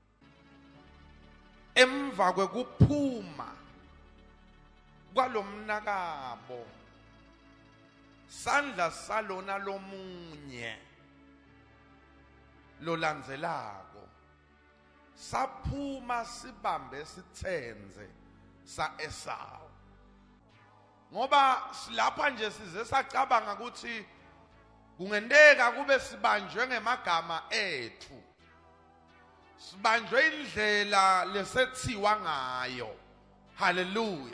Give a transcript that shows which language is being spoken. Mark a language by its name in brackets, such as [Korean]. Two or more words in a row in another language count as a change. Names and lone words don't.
[Swati] Emva kwekuphuma kwalomnakabo sandla salona lomunye lolandzelako saphuma sibambe sitsenze sa Esau. Ngoba silapha nje size sacabanga ukuthi kungendeka kube sibanjwe ngemagama ethu, sibanjwe indlela lesethiwa ngayo. Haleluya.